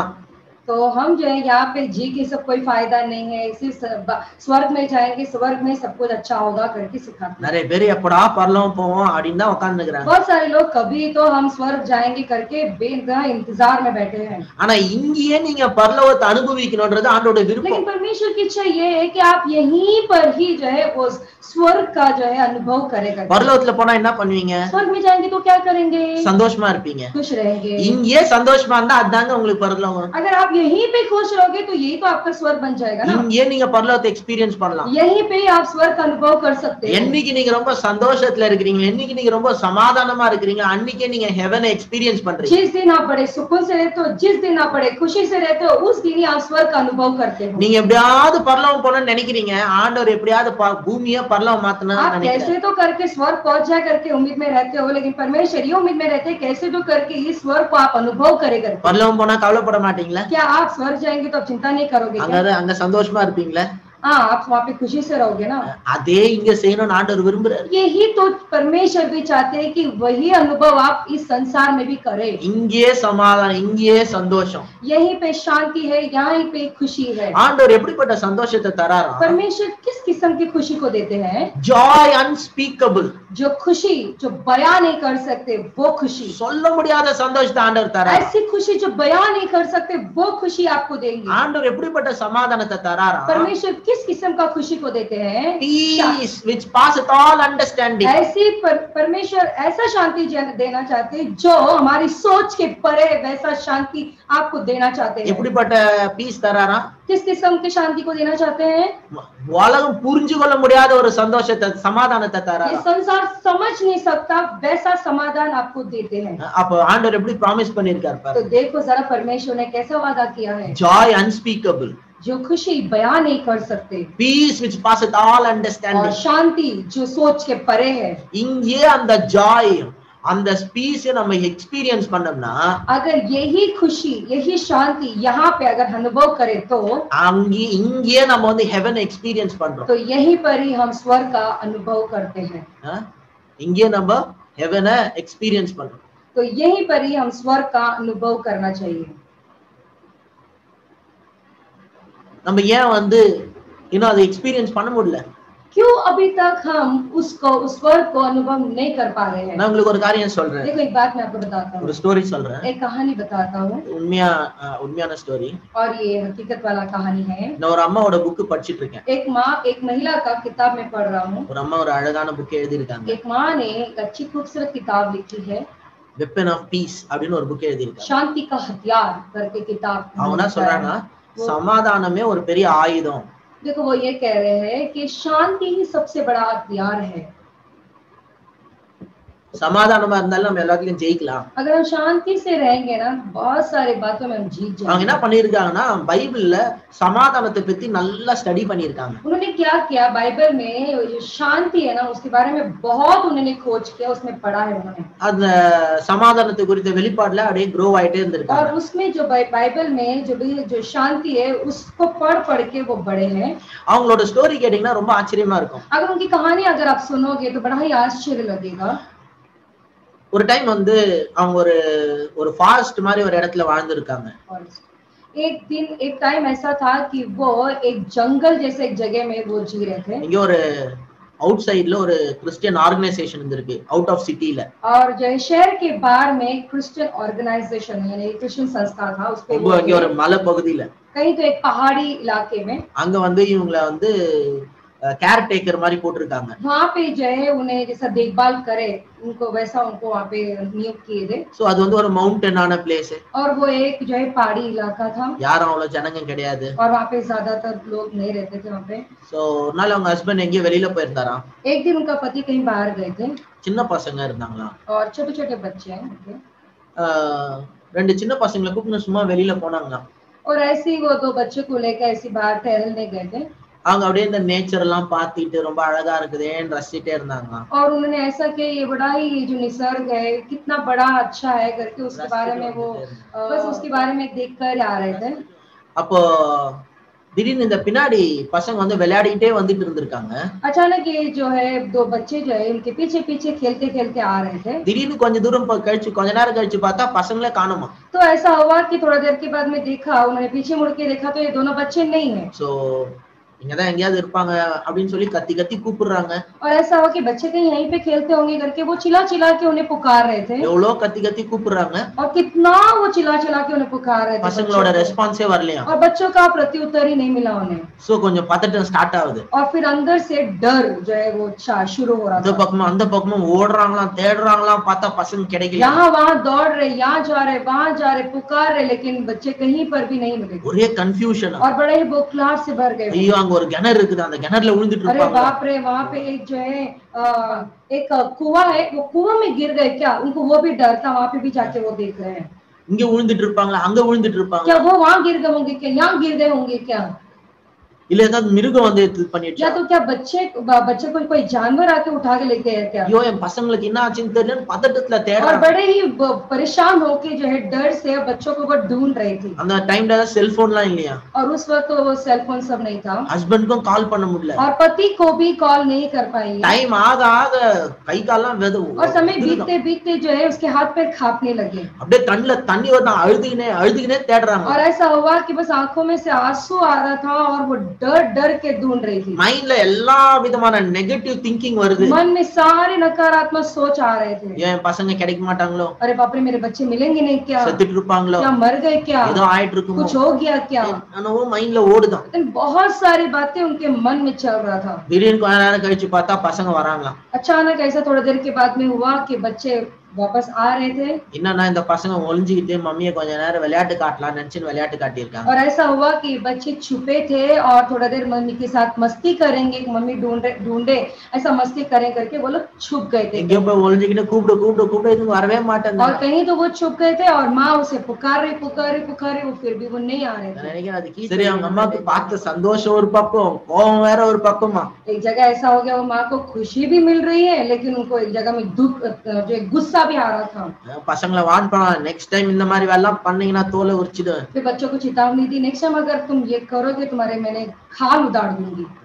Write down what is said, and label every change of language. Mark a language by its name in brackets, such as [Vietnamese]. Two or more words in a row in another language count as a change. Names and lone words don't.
[Hindi] तो हम जो है यहाँ पे जी के सब कोई फायदा नहीं है, सिर्फ स्वर्ग में जाएंगे, स्वर्ग में सब कुछ अच्छा होगा करके सिखाते हैं। [Tamil] நிறைய பேர் எப்படா பரலோகம் போவோம் அப்படின்னு தான் உட்கார்ந்துக்கிறாங்க. [Hindi] बहुत सारे लोग कभी तो हम स्वर्ग जाएंगे करके बेइंतहा इंतजार में बैठे हैं। [Tamil] ஆனா இங்கேயே நீங்க பரலோகத்தை அனுபவிக்கணும்ன்றது ஆண்டவருடைய விருப்பம். [Hindi] लेकिन परमेश्वर की इच्छा ये है कि आप यहीं पर ही जो है वो स्वर्ग का जो है अनुभव करेगा। [Tamil] பரலோகத்துல போனா என்ன பண்ணுவீங்க? [Hindi] स्वर्ग में जाएंगे तो क्या करेंगे? [Tamil] சந்தோஷமா இருப்பீங்க. [Hindi] खुश रहेंगे। [Tamil] இங்கேயே சந்தோஷமா இருந்தா அதாங்க உங்களுக்கு பரலோகம். [Hindi] अगर आप यहीं पे खुश रहोगे तो यही तो आपका स्वर्ग बन जाएगा ना। [Tamil] இங்கேயே நீங்க பரலோகத்தை எக்ஸ்பீரியன்ஸ் பண்ணலாம். [Hindi] यहीं पे आप स्वर्ग का अनुभव कर सकते हैं। [Tamil] என்னைக்கு நீங்க ரொம்ப சந்தோஷத்துல இருக்கீங்க, என்னைக்கு நீங்க ரொம்ப சமாதானமா இருக்கீங்க, அன்னைக்கே நீங்க ஹெவனை எக்ஸ்பீரியன்ஸ் பண்றீங்க. [Hindi] जिस दिन आप बड़े सुकून से रहते हो, जिस दिन आप बड़े खुशी से रहते हो, उस दिन ही आप स्वर्ग का अनुभव करते हो। [Tamil] நீங்க எப்படியாவது பரலோகம் போகணும்னு நினைக்கிறீங்க, ஆண்டவர் எப்படியாவது பூமியை பரலோகம் மாத்தணும்னு [Hindi] आप [Tamil] நினைக்கிறீங்க. [Hindi] कैसे तो करके स्वर्ग पहुंच जाए करके उम्मीद में रहते हो, लेकिन परमेश्वर ये उम्मीद में रहते हैं कैसे तो करके इस स्वर्ग को आप अनुभव करेंगे। [Tamil] பரலோகம் போனா கவலைப்பட மாட்டீங்களா? [Hindi] क्या आप स्वर्ग जाएंगे तो आप चिंता नहीं करोगे क्या? [Tamil] அங்க சந்தோஷமா இருப்பீங்களா? [Hindi] हाँ, आप वहाँ पे खुशी से रहोगे ना। [Tamil] அதே இங்க செய்யணும்னு ஆண்டவர் விரும்புறாரு. [Hindi] यही तो परमेश्वर भी चाहते हैं कि वही अनुभव आप इस संसार में भी करें। [Tamil] இங்கே சமாதானம், இங்கே சந்தோஷம். [Hindi] यहीं पे शांति है, यहीं पे खुशी है। [Tamil] ஆண்டவர் எப்படிப்பட்ட சந்தோஷத்தை தராரா? [Hindi] परमेश्वर किस किस्म की खुशी को देते हैं? [English] joy unspeakable, [Hindi] जो खुशी जो बयान नहीं कर सकते वो खुशी, [Tamil] சொல்ல முடியாத சந்தோஷத்தை ஆண்டவர் தரார். [Hindi] ऐसी खुशी जो बयान नहीं कर सकते वो खुशी आपको देंगे। [Tamil] ஆண்டவர் எப்படிப்பட்ட சமாதானத்தை தராரா? [Hindi] परमेश्वर किस किस्म का खुशी को देते हैं? [English] Peace which passeth all understanding. [Hindi] ऐसी परमेश्वर ऐसा शांति देना चाहते हैं जो हमारी सोच के परे वैसा शांति आपको देना चाहते हैं। [Tamil] எப்படிப்பட்ட பீஸ் தராரா? [Hindi] किस किस्म की शांति को देना चाहते हैं? [Tamil] உலகம் புரிஞ்சு கொள்ள முடியாத ஒரு சந்தோஷத்தை சமாதானத்தை தராரா? [Hindi] ये संसार समझ नहीं सकता वैसा समाधान आपको देते हैं। [Tamil] அப்ப ஆண்டவர் எப்படி ப்ராமிஸ் பண்ணிருக்கார் [Hindi] तो [Tamil] பாருங்க. [Hindi] देखो जरा परमेश्वर ने कैसा वादा किया है। [English] joy unspeakable, [Hindi] जो खुशी बयान नहीं कर सकते, [English] பீஸ் which passeth all [Hindi] और [English] understanding. [Hindi] शांति जो सोच के परे है। [Tamil] இங்கே அந்த ஜாய் அந்த பீஸ் நம்ம எக்ஸ்பீரியன்ஸ் பண்ணோம்னா, [Hindi] अगर यही खुशी यही शांति यहाँ पे अगर अनुभव करें तो [Tamil] இங்கே நம்ம வந்து [English] heaven experience [Tamil] பண்றோம். [Hindi] तो यहीं पर ही हम स्वर्ग का अनुभव करते हैं। [Tamil] இங்கே நம்ம ஹெவனை எக்ஸ்பீரியன்ஸ் பண்றோம். [Hindi] तो यहीं पर ही हम स्वर्ग का अनुभव करना चाहिए। [Tamil] நம்ம ஏன் வந்து இன்னும் அதை எக்ஸ்பீரியன்ஸ் பண்ண முடியல? [Hindi] क्यों अभी तक हम उसको उस स्वर्ग को अनुभव नहीं कर पा रहे हैं? [Tamil] நான் உங்களுக்கு ஒரு காரியம் சொல்றேன். [Hindi] देखो एक बात मैं आपको बताता हूँ, [Tamil] ஒரு ஸ்டோரி சொல்றேன். [Hindi] एक कहानी बताता हूँ, [Tamil] உண்மையான ஸ்டோரி. [Hindi] और ये हकीकत वाला कहानी है। [Tamil] நான் ஒரு அம்மாவோட புக் படிச்சிட்டு இருக்கேன். [Hindi] एक माँ एक महिला का किताब में पढ़ रहा हूँ। [Tamil] ஒரு அம்மா ஒரு அழகான புக் எழுதி இருக்காங்க. [Hindi] एक माँ ने एक अच्छी खूबसूरत किताब लिखी है। [Tamil] வெப்பன் ஆஃப் பீஸ் அப்படின்னு ஒரு புக் எழுதியிருக்காங்க. [Hindi] शांति का हथियार करके किताब [Tamil] அவங்க என்ன சொல்றாங்கன்னா சமாதானமே ஒரு பெரிய ஆயுதம். [Hindi] देखो वो ये कह रहे हैं कि शांति ही सबसे बड़ा हथियार है. [Tamil] சமாதானமா இருந்தாலும் நம்ம எல்லாத்துலயும் ஜெயிக்கலாம். [Hindi] अगर हम शांति से रहेंगे ना बहुत सारे बातों में हम जीत जाएंगे. [Tamil] அவங்க என்ன பண்ணிருக்காங்கன்னா பைபிள்ல சமாதானத்தை பத்தி நல்லா ஸ்டடி பண்ணிருக்காங்க. [Hindi] उन्होंने क्या किया बाइबल में जो शांति है ना उसके बारे में बहुत उन्होंने खोज किया उसमें पढ़ा है उन्होंने. [Tamil] அந்த சமாதானத்தை குறித்த வெளிப்பாடுல அப்படியே க்ரோ ஆயிட்டே இருந்திருக்காங்க. [Hindi] और उसमें जो बाइबल में जो शांति है उसको पढ़ के वो बड़े हैं. [Tamil] அவங்களோட ஸ்டோரி கேட்டீங்கன்னா ரொம்ப ஆச்சரியமா இருக்கும். [Hindi] अगर उनकी कहानी अगर आप सुनोगे तो बड़ा ही आश्चर्य लगेगा. [Tamil] ஒரு டைம் வந்து அவங்க ஒரு ஃபாஸ்ட் மாதிரி ஒரு இடத்துல வாழ்ந்திருக்காங்க. [Hindi] एक टाइम ऐसा था कि वो एक जंगल जैसे एक जगह में वो जी रहे थे. [Tamil] இங்க ஒரு அவுட் சைடுல ஒரு [English] Christian organisation [Tamil] இருந்திருக்கு [English] out of city. [Hindi] और जो शहर के बाहर में [English] Christian organization [Hindi] यानी क्रिश्चियन संस्था था उस पे वो [Tamil] இங்க ஒரு மலை பகுதியில [Hindi] कहीं तो एक पहाड़ी इलाके में [Tamil] அங்க வந்து இவங்களை வந்து கேர் டேக்கர் மாதிரி போட்டுருக்காங்க. [Hindi] वहां पे जो है उन्हें जैसा देखभाल करे उनको वैसा उनको वहां पे नियुक्त किए थे. [Tamil] சோ அது வந்து ஒரு மவுண்டனான பிளேஸ். [Hindi] और वो एक जो है पहाड़ी इलाका था. [Tamil] யாரும் அவ்வளவு ஜனங்க கிடையாது. [Hindi] और वहां पे ज्यादातर लोग नहीं रहते थे वहां पे. [Tamil] சோ ஒரு நாள் அவங்க ஹஸ்பண்ட் எங்கேயோ வெளியில போயிருந்தாராம். [Hindi] एक दिन उनका पति कहीं बाहर गए थे. [Tamil] சின்ன பசங்க இருந்தாங்களாம். [Hindi] और छोटे-छोटे बच्चे हैं उनके. [Tamil] ரெண்டு சின்ன பசங்களை கூப்பிட்டு சும்மா வெளியில போனாங்களாம். [Hindi] और ऐसे ही वो दो बच्चों को लेकर ऐसी बाहर टहलने गए थे. [Tamil] அவங்க அப்படியே இந்த நேச்சர் எல்லாம் பார்த்துட்டு ரொம்ப அழகா இருக்குதேன்னு ரசிச்சிட்டே இருந்தாங்க. [Hindi] और उन्होंने ऐसा कि ये बड़ा ही जो निसर्ग है कितना बड़ा अच्छा है करके उसके बारे में वो बस उसके बारे में देखकर आ रहे थे. [Tamil] அப்போ திடீர்னு இந்த பின்னாடி பசங்க வந்து விளையாடிட்டே வந்துட்டு இருந்திருக்காங்க. [Hindi] अचानक ये जो है दो बच्चे जो है उनके पीछे पीछे खेलते खेलते आ रहे थे. [Tamil] திடீர்னு கொஞ்ச தூரம் கழிச்சு கொஞ்ச நேரம் கழிச்சு பார்த்தா பசங்களே காணோமா. [Hindi] तो ऐसा हुआ कि थोड़ा देर के बाद में देखा उन्होंने पीछे मुड़ के देखा तो ये दोनों बच्चे नहीं है. [Tamil] சோ இங்கதான் எங்கயாவது இருப்பாங்க அப்படின்னு சொல்லி கத்தி கத்தி கூப்பிடுறாங்க. [Hindi] और ऐसा हुआ कि बच्चे कहीं यहीं पे खेलते होंगे करके वो चिल्ला चिल्ला के उन्हें पुकार रहे थे. [Tamil] எவ்வளோ கத்தி கத்தி கூப்பிடுறாங்க. [Hindi] और कितना वो चिल्ला चिल्ला के उन्हें पुकार रहे थे. [Tamil] பசங்களோட ரெஸ்பான்ஸே வரலையா. [Hindi] और बच्चों का प्रत्युत्तर ही नहीं मिला उन्हें. [Tamil] சோ கொஞ்சம் பதட்டம் ஸ்டார்ட் ஆகுது. [Hindi] और फिर अंदर से डर जो है वो शुरू हो रहा था. [Tamil] அந்த பக்கமும் ஓடுறாங்களாம் தேடுறாங்களாம் பார்த்தா பசங்க கிடைக்கல. [Hindi] यहाँ वहाँ दौड़ रहे यहाँ जा रहे वहाँ जा रहे पुकार रहे लेकिन बच्चे कहीं पर भी नहीं मिले. [Tamil] ஒரே கன்ஃபியூஷன். [Hindi] और बड़े ही बौखलाहट से भर गए. [Tamil] ஐயோ அங்க ஒரு கிணறு இருக்குது அந்த கிணறுல விழுந்துட்டு [Hindi] अरे [Tamil] இருப்பாங்க. [Hindi] बाप रे वहाँ पे एक जो है एक कुआं है वो कुआं में गिर गए क्या उनको वो भी डर था. वहाँ पे भी जाके वो देख रहे हैं [Tamil] இங்க விழுந்துட்டு இருப்பாங்களா அங்க விழுந்துட்டு இருப்பாங்க. [Hindi] क्या वो वहाँ गिर गए होंगे क्या यहाँ गिर गए होंगे क्या. [Tamil] இல்ல ஏதாவது மிருகம் வந்து இது பண்ணிடுச்சு. [Hindi] या तो क्या बच्चे को कोई जानवर आके उठा के लेके गया क्या. [Tamil] ஐயோ என் பசங்களுக்கு என்ன ஆச்சுன்னு தெரியல பதட்டத்துல [Hindi] और [Tamil] தேடுறாங்க. [Hindi] बड़े ही परेशान होके जो है डर से बच्चों को वो ढूंढ रही थी. [Tamil] அந்த டைம்ல செல்போன்லாம் இல்லையா. [Hindi] और उस वक्त वो [English] cell phone [Hindi] सब नहीं था. [Tamil] ஹஸ்பண்டுக்கும் கால் பண்ண முடியல. [Hindi] और पति को भी कॉल नहीं कर पाई. [Tamil] டைம் ஆக ஆக கை கால்லாம் வெதும். [Hindi] और समय बीतते बीतते जो है उसके हाथ पैर कांपने लगे. [Tamil] அப்படியே கண்ணுல தண்ணி வரதா அழுதுகினே தேடுறாங்க. [Hindi] और ऐसा हुआ कि बस आंखों में से आंसू आ रहा था और वो डर डर के ढूंढ रही थी. [Tamil] மைண்ட்ல எல்லா விதமான நெகட்டிவ் திங்கிங் வருது. [Hindi] मन में सारे नकारात्मक सोच आ रहे थे. [Tamil] ஏன் பசங்க கிடைக்க மாட்டாங்களோ. [Hindi] अरे बाप रे मेरे बच्चे मिलेंगे नहीं क्या. [Tamil] செத்துட்டு இருப்பாங்களோ. [Hindi] क्या मर गए क्या. [Tamil] ஏதோ ஆயிட்டு இருக்குமோ. [Hindi] कुछ हो गया क्या. [Tamil] என்னவோ மைண்ட்ல ஓடுதான். [Hindi] बहुत सारी बातें उनके मन में चल रहा था. [Tamil] திடீர்னு கொஞ்ச நேரம் கழிச்சு பார்த்தா பசங்க வராங்களாம். [Hindi] अचानक ऐसा थोड़ी देर के बाद में हुआ कि बच्चे वापस आ रहे थे. [Tamil] என்னன்னா இந்த பசங்க ஒளிஞ்சிக்கிட்டு மம்மியை கொஞ்ச நேரம் விளையாட்டு காட்டலாம் நினைச்சு விளையாட்டு காட்டியிருக்காங்க. [Hindi] और ऐसा हुआ कि बच्चे छुपे थे और थोड़ा देर मम्मी के साथ मस्ती करेंगे मम्मी ढूंढे ऐसा मस्ती करें करके वो लोग छुप गए थे. [Tamil] எங்கேயோ போய் ஒளிஞ்சிக்கிட்டு கூப்பிடு இது வரவே மாட்டாங்க. [Hindi] और कहीं तो वो छुप गए थे और माँ उसे पुकारे वो फिर भी वो नहीं आ रहे थे. [Tamil] நினைக்கிறேன் அதுக்கு சரி அவங்க அம்மாக்கு பார்த்த சந்தோஷம் ஒரு பக்கம் கோபம் வேற ஒரு பக்கமா. [Hindi] एक जगह ऐसा हो गया वो माँ को खुशी भी मिल रही है लेकिन उनको एक जगह में दुख जो गुस्सा भी आ रहा था. [Tamil] பசங்களை வார்ன் பண்ணா [English] next time [Tamil] இந்த மாதிரி வேலை பண்ணீங்கன்னா தோலை உரிச்சிடுவேன். [Hindi] फिर बच्चों को चेतावनी दी [English] next time [Hindi] अगर तुम ये करोगे तुम्हारे मैंने खाल उतार दूंगी.